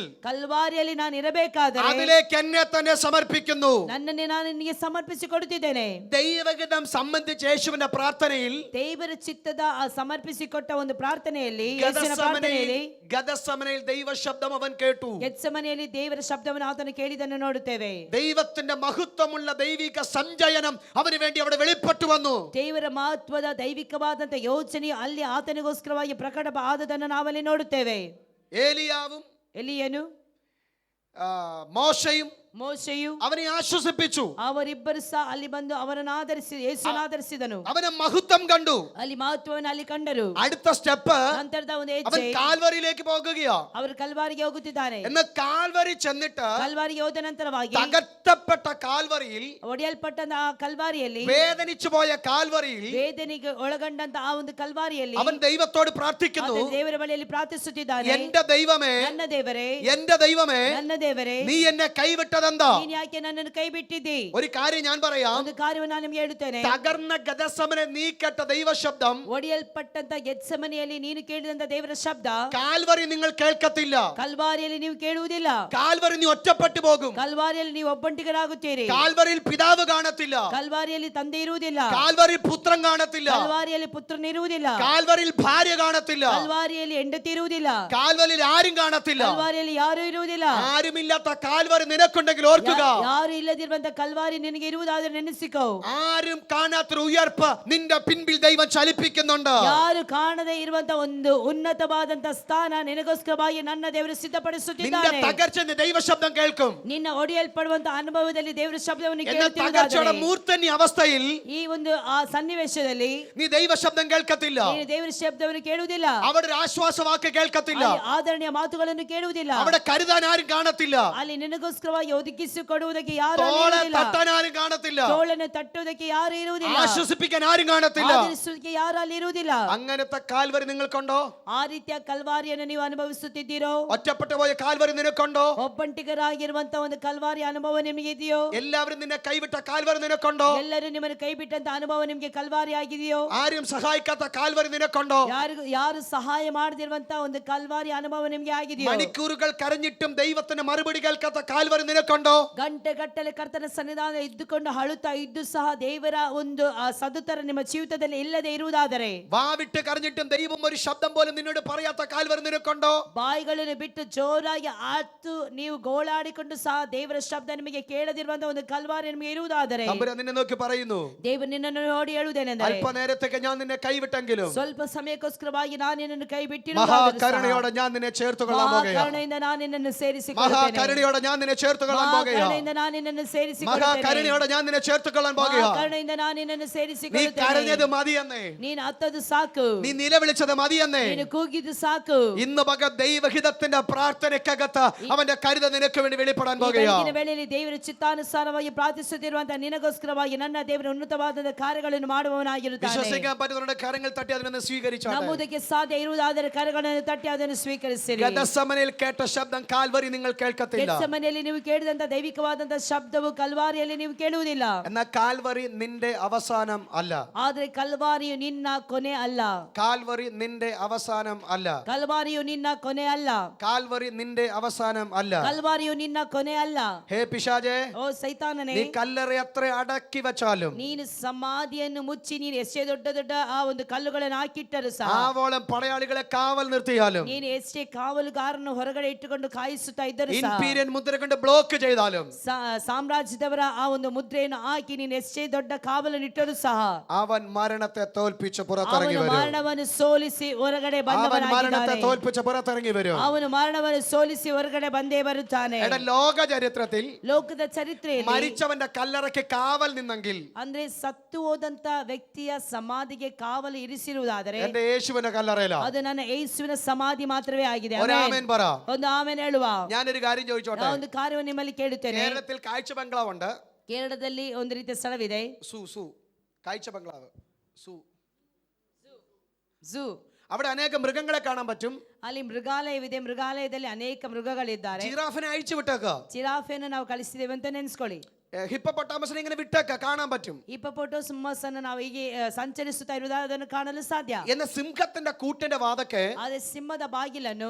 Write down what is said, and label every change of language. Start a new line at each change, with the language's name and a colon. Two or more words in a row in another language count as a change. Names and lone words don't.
Kannada: ಕಲ್ವಾರಿಯಲ್ಲಿ ನಾನು ಇರಬೇಕಾದರೆ
Malayalam: അതിലേക്ക് എന്നെ തന്നെ സമർപ്പിക്കുന്നു.
Kannada: ನನ್ನನ್ನೇ ನಾನು ನಿನಗೆ ಸಮರ್ಪಿಸಿ ಕೊಡುತ್ತಿದ್ದೇನೆ.
Malayalam: ദൈവഗീതം സംബന്ധിച്ച് യേശുവിന്റെ പ്രാർത്ഥനയിൽ
Kannada: ದೇವರ ಚಿತ್ತದ ಸಮರ್ಪಿಸಿಕೊಟ್ಟ ಒಂದು ಪ್ರಾರ್ಥನೆಯಲ್ಲಿ ಯೇಸುವಿನ ಪ್ರಾರ್ಥನೆಯಲ್ಲಿ
Malayalam: ഗദസമനയിൽ ദൈവശബ്ദം അവൻ കേട്ടു.
Kannada: ಗೆತ್ಸೆಮನೆಯಲ್ಲಿ ದೇವರ ಶಬ್ದವನ್ನು ಆತನು ಕೇಳಿದನ್ನು ನೋಡುತ್ತೇವೆ.
Malayalam: ദൈവത്തിന്റെ മഹത്വമുള്ള ദൈവിക സഞ്ചയനം അവന് വേണ്ടി അവിടെ വെളിപ്പെട്ടു വന്നു.
Kannada: ದೇವರ ಮಹತ್ವದ ದೈವಿಕವಾದಂತ ಯೋಚನೆಯು ಅಲ್ಲಿ ಆತನಿಗೋಸ್ಕರವಾಗಿ ಪ್ರಕಟ ಆದದನ್ನು ನಾವಲ್ಲಿ ನೋಡುತ್ತೇವೆ. ಎಲಿಯನು ಮೋಶೆಯು
Malayalam: അവനെ ആശ്വസിപ്പിച്ചു.
Kannada: ಅವರಿಬ್ಬರು ಸಹ ಅಲ್ಲಿ ಬಂದು ಅವರನ್ನು ಯೇಸುವನ್ನು ಆಧರಿಸಿದನು.
Malayalam: അവനെ മഹത്വം കണ്ടു.
Kannada: ಅಲ್ಲಿ ಮಹತ್ವವನ್ನು ಅಲ್ಲಿ ಕಂಡರು.
Malayalam: അടുത്ത സ്റ്റെപ്പ്
Kannada: ನಂತರದ ಒಂದು
Malayalam: അവൻ
Kannada: ಹೆಜ್ಜೆ
Malayalam: കാൽവറിയിലേക്ക് പോകുകയാ.
Kannada: ಅವರು ಕಲ್ವಾರಿಗೆ ಹೋಗುತ್ತಿದ್ದಾರೆ.
Malayalam: എന്ന് കാൽവറി ചെന്നിട്ട്
Kannada: ಕಲ್ವಾರಿಗೆ ಹೋದ ನಂತರವಾಗಿ
Malayalam: തകർത്തപ്പെട്ട കാൽവറിയിൽ
Kannada: ಒಡೆಯಲ್ಪಟ್ಟ ಆ ಕಲ್ವಾರಿಯಲ್ಲಿ
Malayalam: വേദനിച്ചു പോയ കാൽവറിയിൽ
Kannada: ವೇದನೆಗೆ ಒಳಗೊಂಡಂತ ಆ ಒಂದು ಕಲ್ವಾರಿಯಲ್ಲಿ
Malayalam: അവൻ ദൈവത്തോട് പ്രാർത്ഥിക്കുന്നു.
Kannada: ದೇವರ ಬಳಿಯಲ್ಲಿ ಪ್ರಾರ್ಥಿಸುತ್ತಿದ್ದಾನೆ.
Malayalam: എന്റെ ദൈവമേ,
Kannada: ನನ್ನ ದೇವರೇ,
Malayalam: എന്റെ ദൈവമേ,
Kannada: ನನ್ನ ದೇವರೇ,
Malayalam: നീ എന്നെ കൈവിട്ടതെന്താ?
Kannada: ನೀನು ಯಾಕೆ ನನ್ನನ್ನು ಕೈ ಬಿಟ್ಟಿದ್ದಿ?
Malayalam: ഒരു കാര്യം ഞാൻ പറയാം.
Kannada: ಒಂದು ಕಾರ್ಯವನ್ನು ನಾನು ನಿಮಗೆ ಹೇಳುತ್ತೇನೆ.
Malayalam: തകർന്ന ഗദസമനെ നീ കേട്ട ദൈവശബ്ദം
Kannada: ಒಡೆಯಲ್ಪಟ್ಟಂತ ಗೆತ್ಸೆಮನೆಯಲ್ಲಿ ನೀನು ಕೇಳಿದಂತ ದೇವರ ಶಬ್ದ
Malayalam: കാൽവറി നിങ്ങൾ കേൾക്കത്തില്ല.
Kannada: ಕಲ್ವಾರಿಯಲ್ಲಿ ನೀವು ಕೇಳುವುದಿಲ್ಲ.
Malayalam: കാൽവറി നീ ഒറ്റപ്പെട്ടു പോകും.
Kannada: ಕಲ್ವಾರಿಯಲ್ಲಿ ನೀವು ಒಬ್ಬಂಟಿಗರಾಗುತ್ತೀರಿ.
Malayalam: കാൽവറിയിൽ പിതാവ് കാണത്തില്ല.
Kannada: ಕಲ್ವಾರಿಯಲ್ಲಿ ತಂದೆ ಇರುವುದಿಲ್ಲ.
Malayalam: കാൽവറിയിൽ പുത്രൻ കാണത്തില്ല.
Kannada: ಕಲ್ವಾರಿಯಲ್ಲಿ ಪುತ್ರನಿರುವುದಿಲ್ಲ.
Malayalam: കാൽവറിയിൽ ഭാര്യ കാണത്തില്ല.
Kannada: ಕಲ್ವಾರಿಯಲ್ಲಿ ಹೆಂಡತಿ ಇರುವುದಿಲ್ಲ.
Malayalam: കാൽവറിയിൽ ആരും കാണത്തില്ല.
Kannada: ಕಲ್ವಾರಿಯಲ್ಲಿ ಯಾರು ಇರುವುದಿಲ್ಲ.
Malayalam: ആരുമില്ലാത്ത കാൽവറി നിനക്കുണ്ടെങ്കിൽ ഓർക്കുക,
Kannada: ಯಾರು ಇಲ್ಲದಿರುವಂತ ಕಲ್ವಾರಿ ನಿನಗೆ ಇರುವುದಾದ್ರೆ ನೆನೆಸಿಕೋ.
Malayalam: ആരും കാണാത്തൊരു ഉയർപ്പ് നിന്റെ പിൻപിൽ ദൈവം ചലിപ്പിക്കുന്നുണ്ട്.
Kannada: ಯಾರು ಕಾಣದೇ ಇರುವಂತ ಒಂದು ಉನ್ನತವಾದಂತ ಸ್ಥಾನ ನಿನಗೋಸ್ಕರವಾಗಿ ನನ್ನ ದೇವರು ಸಿದ್ಧಪಡಿಸುತ್ತಿದ್ದಾನೆ.
Malayalam: നിന്റെ തകർച്ച ദൈവശബ്ദം കേൾക്കും.
Kannada: ನಿನ್ನ ಒಡೆಯಲ್ಪಡುವಂತ ಅನುಭವದಲ್ಲಿ ದೇವರ ಶಬ್ದವನ್ನು
Malayalam: തകർച്ചയുടെ മൂർധന്യ അവസ്ഥയിൽ
Kannada: ಈ ಒಂದು ಆ ಸನ್ನಿವೇಶದಲ್ಲಿ
Malayalam: നീ ദൈവശബ്ദം കേൾക്കത്തില്ല.
Kannada: ನೀನು ದೇವರ ಶಬ್ದವನ್ನು ಕೇಳುವುದಿಲ್ಲ.
Malayalam: അവിടെ ഒരു ആശ്വാസവാക്ക് കേൾക്കത്തില്ല.
Kannada: ಆದರಣೆಯ ಮಾತುಗಳನ್ನು ಕೇಳುವುದಿಲ್ಲ.
Malayalam: അവിടെ കരുതാൻ ആരും കാണത്തില്ല.
Kannada: ಅಲ್ಲಿ ನಿನಗೋಸ್ಕರವಾಗಿ ಒದಗಿಸಿಕೊಡುವುದಕ್ಕೆ ಯಾರು
Malayalam: തോളെ തട്ടാൻ ആരും കാണത്തില്ല.
Kannada: ತೋಳನ್ನು ತಟ್ಟುವುದಕ್ಕೆ ಯಾರು ಇರುವುದಿಲ್ಲ.
Malayalam: ആശ്വസിപ്പിക്കാൻ ആരും കാണത്തില്ല.
Kannada: ಆದರಿಸುವುದಕ್ಕೆ ಯಾರು ಅಲ್ಲಿ ಇರುವುದಿಲ್ಲ.
Malayalam: അങ്ങനത്തെ കാൽവരി നിങ്ങൾക്കുണ്ടോ?
Kannada: ಆ ರೀತಿಯ ಕಲ್ವಾರಿಯನ್ನು ನೀವು ಅನುಭವಿಸುತ್ತಿದ್ದೀರೋ?
Malayalam: ഒറ്റപ്പെട്ടു പോയ കാൽവരി നിനക്കുണ്ടോ?
Kannada: ಒಬ್ಬಂಟಿಗರಾಗಿರುವಂತ ಒಂದು ಕಲ್ವಾರಿ ಅನುಭವ ನಿಮಗೆ ಇದೆಯೋ?
Malayalam: എല്ലാവരും നിന്നെ കൈവിട്ട കാൽവരി നിനക്കുണ്ടോ?
Kannada: ಎಲ್ಲರೂ ನಿಮ್ಮನ್ನು ಕೈ ಬಿಟ್ಟಂತ ಅನುಭವ ನಿಮಗೆ ಕಲ್ವಾರಿ ಆಗಿದೆಯೋ?
Malayalam: ആരും സഹായിക്കാത്ത കാൽവരി നിനക്കുണ്ടോ?
Kannada: ಯಾರು ಸಹಾಯ ಮಾಡದಿರುವಂತ ಒಂದು ಕಲ್ವಾರಿ ಅನುಭವ ನಿಮಗೆ ಆಗಿದೆಯೋ?
Malayalam: മണിക്കൂറുകൾ കരഞ്ഞിട്ടും ദൈവത്തിന്റെ മറുപടി കേൾക്കാത്ത കാൽവരി നിനക്കുണ്ടോ?
Kannada: ಗಂಟೆಗಟ್ಟಲೆ ಕರ್ತನ ಸನ್ನಿಧಾನ ಇದ್ದುಕೊಂಡು ಅಳುತ್ತಾ ಇದ್ದು ಸಹ ದೇವರ ಒಂದು ಸದುತ್ತರ ನಿಮ್ಮ ಜೀವಿತದಲ್ಲಿ ಇಲ್ಲದೆ ಇರುವುದಾದರೆ,
Malayalam: വാവിട്ട് കരഞ്ഞിട്ടും ദൈവം ഒരു ശബ്ദം പോലും നിന്നോട് പറയാത്ത കാൽവരി നിനക്കുണ്ടോ?
Kannada: ಬಾಯಿಗಳನ್ನು ಬಿಟ್ಟು ಜೋರಾಗಿ ಆತು ನೀವು ಗೋಳಾಡಿಕೊಂಡು ಸಹ ದೇವರ ಶಬ್ದ ನಿಮಗೆ ಕೇಳದಿರುವಂತ ಒಂದು ಕಲ್ವಾರಿ ನಿಮಗೆ ಇರುವುದಾದರೆ,
Malayalam: തമ്പുരാൻ നിന്നെ നോക്കി പറയുന്നു,
Kannada: ದೇವರು ನಿನ್ನನ್ನು ನೋಡಿ ಹೇಳುವುದೇನೆಂದರೆ,
Malayalam: അല്പനേരത്തേക്ക് ഞാൻ നിന്നെ കൈവിട്ടെങ്കിലും
Kannada: ಸ್ವಲ್ಪ ಸಮಯಕ್ಕೋಸ್ಕರವಾಗಿ ನಾನು ನಿನ್ನನ್ನು ಕೈ
Malayalam: മഹാകരുണയോടെ ഞാൻ നിന്നെ ചേർത്തുകൊള്ളാൻ പോകുകയാണ്.
Kannada: ಮಹಾಕರುಣೆಯಿಂದ ನಾನು ನಿನ್ನನ್ನು ಸೇರಿಸಿಕೊಳ್ಳುತ್ತೇನೆ.
Malayalam: മഹാകരുണയോടെ ഞാൻ നിന്നെ ചേർത്തുകൊള്ളാൻ ചേർത്തുകൊള്ളാൻ പോകുകയാ.
Kannada: കരുಣೆಯಿಂದ ನಾನು ನಿನ್ನನ್ನು ಸೇರಿಸಿಕೊಳ್ಳುತ್ತೇನೆ.
Malayalam: മഹാകരുണയോടെ ഞാൻ നിന്നെ ചേർത്തുകൊള്ളാൻ പോകുകയാ.
Kannada: ಕರುಣೆಯಿಂದ ನಾನು ನಿನ್ನನ್ನು
Malayalam: നീ
Kannada: ಸೇರಿಸಿಕೊಳ್ಳುತ್ತೇನೆ.
Malayalam: കരഞ്ഞത് മതിയെന്നേ,
Kannada: ನೀನು ಅತ್ತದು ಸಾಕು,
Malayalam: നീ നിലവിളിച്ചത് മതിയെന്നേ.
Kannada: ನೀನು ಕೂಗಿದ್ದು ಸಾಕು.
Malayalam: ഇന്ന് പക ദൈവഹിതത്തിന്റെ പ്രാർത്ഥനയ്ക്കകത്ത് അവന്റെ കരുത നിനക്ക് വേണ്ടി വെളിപ്പെടാൻ പോകുകയാ.
Kannada: ಬೆಳಗಿನ ವೇಳೆಯಲ್ಲಿ ದೇವರ ಚಿತ್ತಾನುಸಾರವಾಗಿ ಪ್ರಾರ್ಥಿಸುತ್ತಿರುವಂತಹ ನಿನಗೋಸ್ಕರವಾಗಿ ನನ್ನ ದೇವರ ಉನ್ನತವಾದ ಕಾರ್ಯಗಳನ್ನು ಮಾಡುವವನಾಗಿರುತ್ತಾನೆ.
Malayalam: വിശ്വസിക്കാൻ പറ്റുന്നവരുടെ കരങ്ങൾ തട്ടി അതിനെ സ്വീകരിച്ചാട്ടെ.
Kannada: ನಂಬುವುದಕ್ಕೆ ಸಾಧ್ಯ ಇರುವುದಾದರೆ ಕರಗಳನ್ನು ತಟ್ಟಿ ಅದನ್ನು ಸ್ವೀಕರಿಸಿರಿ.
Malayalam: ഗെത്സമനയിൽ കേട്ട ശബ്ദം കാൽവരി നിങ്ങൾ കേൾക്കത്തില്ല.
Kannada: ಗೆತ್ಸೆಮನೆಯಲ್ಲಿ ನೀವು ಕೇಳಿದಂತ ದೈವಿಕವಾದಂತಹ ಶಬ್ದವು ಕಲ್ವಾರಿಯಲ್ಲಿ ನೀವು ಕೇಳುವುದಿಲ್ಲ.
Malayalam: എന്നാൽ കാൽവരി നിന്റെ അവസാനം അല്ല.
Kannada: ಆದ್ರೆ ಕಲ್ವಾರಿಯು ನಿನ್ನ ಕೊನೆ ಅಲ್ಲ.
Malayalam: കാൽവരി നിന്റെ അവസാനം അല്ല.
Kannada: ಕಲ್ವಾರಿಯು ನಿನ್ನ ಕೊನೆ ಅಲ್ಲ.
Malayalam: കാൽവരി നിന്റെ അവസാനം അല്ല.
Kannada: ಕಲ್ವಾರಿಯು ನಿನ್ನ ಕೊನೆ ಅಲ್ಲ.
Malayalam: ഹേ പിശാചേ,
Kannada: ಓ ಸೈತಾನನೇ,
Malayalam: നീ കല്ലറ എത്ര അടക്കി വെച്ചാലും,
Kannada: ನೀನು ಸಮಾಧಿಯನ್ನು ಮುಚ್ಚಿ ನೀನು ಎಷ್ಟೇ ದೊಡ್ಡ ದೊಡ್ಡ ಆ ಒಂದು ಕಲ್ಲುಗಳನ್ನು ಹಾಕಿಟ್ಟರು ಸಹ,
Malayalam: ആവോളം പടയാളികളെ കാവൽ നിർത്തിയാലും,
Kannada: ನೀನು ಎಷ್ಟೇ ಕಾವಲುಗಾರನ್ನು ಹೊರಗಡೆ ಇಟ್ಟುಕೊಂಡು ಕಾಯಿಸುತ್ತಾ ಇದ್ದರು ಸಹ,
Malayalam: ഇംപീരിയൻ മുദ്ര കൊണ്ട് ബ്ലോക്ക് ചെയ്താലും,
Kannada: ಸಾಮ್ರಾಜ್ಯದವರ ಆ ಒಂದು ಮುದ್ರೆಯನ್ನು ಹಾಕಿ ನೀನು ಎಷ್ಟೇ ದೊಡ್ಡ ಕಾವಲನ್ನು ಇಟ್ಟರು ಸಹ,
Malayalam: അവൻ മരണത്തെ തോൽപ്പിച്ച് പുറത്തിറങ്ങി
Kannada: ಅವನು
Malayalam: വരും.
Kannada: ಮರಣವನ್ನು ಸೋಲಿಸಿ ಹೊರಗಡೆ
Malayalam: അവൻ മരണത്തെ
Kannada: ಬಂದವನಾಗಿದ್ದಾನೆ.
Malayalam: തോൽപ്പിച്ച് പുറത്തിറങ്ങി വരും.
Kannada: ಅವನು ಮರಣವನ್ನು ಸೋಲಿಸಿ ಹೊರಗಡೆ ಬಂದೇ ಬರುತ್ತಾನೆ.
Malayalam: എടാ, ലോക ചരിത്രത്തിൽ
Kannada: ಲೋಕದ ಚರಿತ್ರೆಯಲ್ಲಿ
Malayalam: മരിച്ചവന്റെ കല്ലറയ്ക്ക് കാവൽ നിന്നെങ്കിൽ
Kannada: ಅಂದ್ರೆ ಸತ್ತು ಹೋದಂತ ವ್ಯಕ್ತಿಯ ಸಮಾಧಿಗೆ ಕಾವಲು ಇರಿಸಿರುವುದಾದರೆ
Malayalam: എന്റെ യേശുവിന്റെ കല്ലറയിലാ.
Kannada: ಅದು ನನ್ನ ಯೇಸುವಿನ ಸಮಾಧಿ ಮಾತ್ರವೇ ಆಗಿದೆ.
Malayalam: ഒരാമേൻ പറ.
Kannada: ಒಂದು ಆಮೇಲೆ ಹೇಳುವ.
Malayalam: ഞാനൊരു കാര്യം ചോദിച്ചോട്ടെ.
Kannada: ನಾ ಒಂದು ಕಾರ್ಯವನ್ನು ನಿಮ್ಮಲ್ಲಿ ಕೇಳುತ್ತೇನೆ.
Malayalam: കേരളത്തിൽ കാഴ്ച ബംഗ്ലാവുണ്ട്.
Kannada: ಕೇರಳದಲ್ಲಿ ಒಂದು ರೀತಿಯ ಸ್ಥಳವಿದೆ,
Malayalam: സു കാഴ്ച ബംഗ്ലാവ് സു.
Kannada: ಝೂ.
Malayalam: അവിടെ അനേകം മൃഗങ്ങളെ കാണാൻ പറ്റും.
Kannada: ಅಲ್ಲಿ ಮೃಗಾಲಯವಿದೆ. ಮೃಗಾಲಯದಲ್ಲಿ ಅನೇಕ ಮೃಗಗಳಿದ್ದಾರೆ.
Malayalam: ജിറാഫിനെ അഴിച്ചു വിട്ടേക്ക.
Kannada: ಜಿರಾಫೆಯನ್ನು ನಾವು ಕಳಿಸಿದ್ದೇವೆ ಅಂತ ನೆನೆಸ್ಕೊಳ್ಳಿ.
Malayalam: ഹിപ്പപ്പൊട്ടാമസിനെ ഇങ്ങനെ വിട്ടേക്ക, കാണാൻ പറ്റും.
Kannada: ಹಿಪ್ಪೋಪೋಟೋಮಸ್ ಅನ್ನು ನಾವು ಹೀಗೆ ಸಂಚರಿಸುತ್ತಾ ಇರುವುದಾದರೆ ಅದನ್ನು ಕಾಣಲು ಸಾಧ್ಯ.
Malayalam: എന്ന സിംഹത്തിന്റെ കൂട്ടിന്റെ വാതക്കെ
Kannada: ಆದ್ರೆ ಸಿಂಹದ ಬಾಗಿಲನ್ನು